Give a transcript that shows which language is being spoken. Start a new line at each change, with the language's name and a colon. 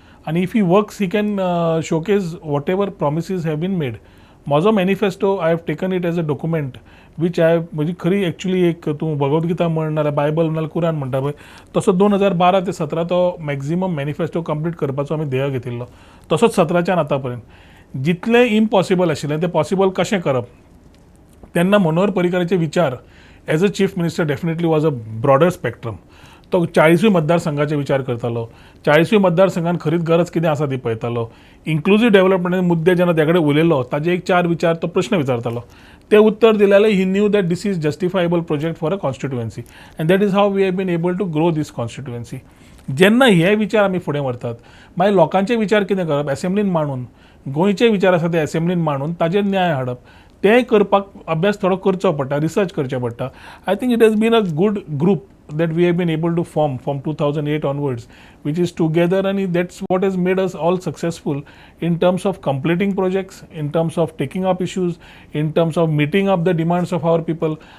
English: आनी if he works he can showcase whatever promises have been made.
Konkani: म्हजो manifesto
English: I have taken it as a document which I
Konkani: म्हजी खरी एक्चुअली एक तूं भगवद्गीता म्हण नाल्यार बायबल नाल्यार कुरान म्हणटा पळय, तसो 2012 ते 2017 तो मॅक्झिमम मॅनिफेस्टो कंप्लीट करपाचो आमी ध्येय घेतिल्लो. तसोच 17च्यान आतां पर्यंत जितलें इम्पॉसिबल आशिल्लें तें पॉसिबल कशें करप. तेन्ना मनोहर पर्रीकाराचे विचार
English: As a chief minister definitely was a broader spectrum.
Konkani: तो 40 मतदारसंघाचे विचार करतालो. 40 मतदारसंघान खरीच गरज कितें आसा ती पळयतालो. इन्क्लुजीव डेव्हलपमेंट मुद्दे जेन्ना त्या कडेन उलयलो, ताजे एक 4 विचार तो प्रश्न विचारतालो. ते उत्तर दिल्यार
English: He knew that this is justifiable project for a constituency and that is how we have been able to grow this constituency.
Konkani: जेन्ना हे विचार आमी फुडें व्हरतात, मागीर लोकांचे विचार कितें करप, एसेंब्लीन मांडून, गोंयचे विचार आसा ते एसेंब्लीन मांडून ताजेर न्याय हाडप. तें करपाक अभ्यास थोडो करचो पडटा, रिसर्च करचें पडटा.
English: I think it has been a good group that we have been able to form from 2008 onwards, which is together, and that's what has made us all successful in terms of completing projects, in terms of taking up issues, in terms of meeting up the demands of our people.